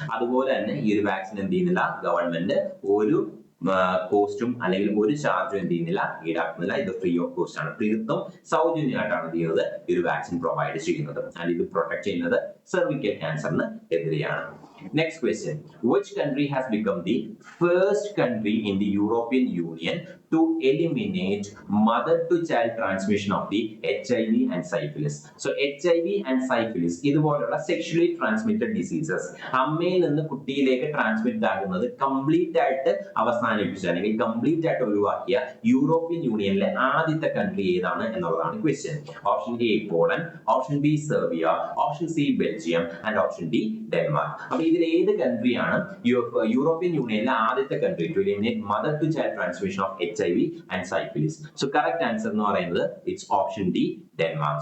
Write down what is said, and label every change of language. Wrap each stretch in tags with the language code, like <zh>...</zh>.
<ml>അതുപോലെ തന്നെ ഈ ഒരു വാക്സിൻ എന്ത് ചെയ്യുന്നില്ല, ഗവൺമെന്റ് ഒരു കോസ്റ്റും അല്ലെങ്കിൽ ഒരു ചാർജും എന്ത് ചെയ്യുന്നില്ല, ഈടാക്കുന്നില്ല. ഇത് ഫ്രീ ഓഫ് കോസ്റ്റ് ആണ്, തീർത്തും സൗജന്യമായിട്ടാണ് എന്ത് ചെയ്യുന്നത്, ഈ ഒരു വാക്സിൻ പ്രൊവൈഡ് ചെയ്യുന്നത്. ആൻഡ് ഇത് പ്രൊട്ടക്ട് ചെയ്യുന്നത് സെർവിക്കൽ ക്യാൻസറിന് എതിരെയാണ്.</ml> <en>Next question. Which country has become the first country in the European Union to eliminate mother-to-child transmission of the HIV and syphilis?</en> <ml>So HIV and syphilis ഇതുപോലുള്ള sexually transmitted diseases അമ്മയിൽ നിന്ന് കുട്ടിയിലേക്ക് transmit ആകുന്നത് complete ആയിട്ട് അവസാനിപ്പിച്ച അല്ലെങ്കിൽ complete ആയിട്ട് ഒഴിവാക്കിയ European യൂണിയനിലെ ആദ്യത്തെ country ഏതാണ് എന്നുള്ളതാണ് question.</ml> <en>Option A Poland, option B Serbia, option C Belgium and option D Denmark.</en> <ml>അപ്പൊ ഇതിൽ ഏത്</ml> <en>കൺട്രിയാണ് യൂറോപ്യൻ യൂണിയനിലെ ആദ്യത്തെ country to eliminate mother to child transmission of HIV HIV and syphilis. So correct answer</en> <ml>എന്ന് പറയുന്നത്</ml> <en>it's option D, Denmark.</en>